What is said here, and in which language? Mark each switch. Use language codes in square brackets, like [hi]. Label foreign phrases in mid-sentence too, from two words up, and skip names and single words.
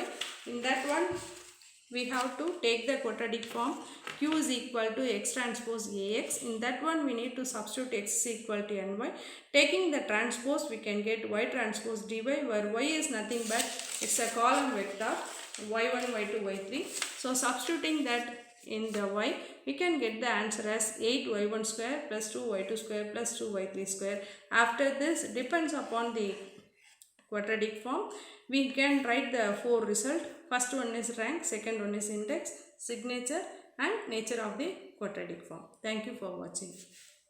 [en] In that one, we have to take the quadratic form, q is equal to x transpose ax. In that one, we need to substitute x is equal to ny. Taking the transpose, we can get y transpose dy, where y is nothing but it's a column vector y1, y2, y3. So substituting that in the y, we can get the answer as 8y1 square plus 2y2 square plus 2y3 square. After this, depends upon the quadratic form, we can write the four result. First one is rank, second one is index, signature and nature of the quadratic form. Thank you for watching.